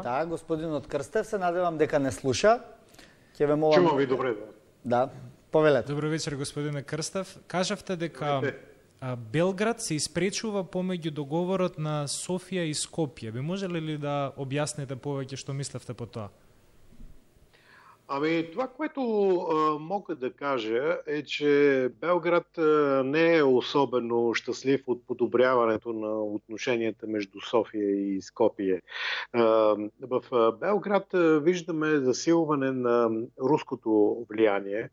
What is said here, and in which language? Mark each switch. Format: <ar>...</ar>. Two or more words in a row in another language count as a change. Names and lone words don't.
<mk>Да, господинот Крстев, се надевам дека не слуша. Ќе ве молам.</mk> <bg>Чувам ви добре.</bg> <mk>Да, повелете. Добро вечер, господине Крстев. Кажавте дека Белград се испречува помеѓу договорот на Софија и Скопје. Би можеле ли да објасните повеќе што мислевте по тоа?</mk> <bg>Ами, това, което мога да кажа е, че Белград не е особено щастлив от подобряването на отношенията между София и Скопие. В Белград виждаме засилване на руското влияние.</bg>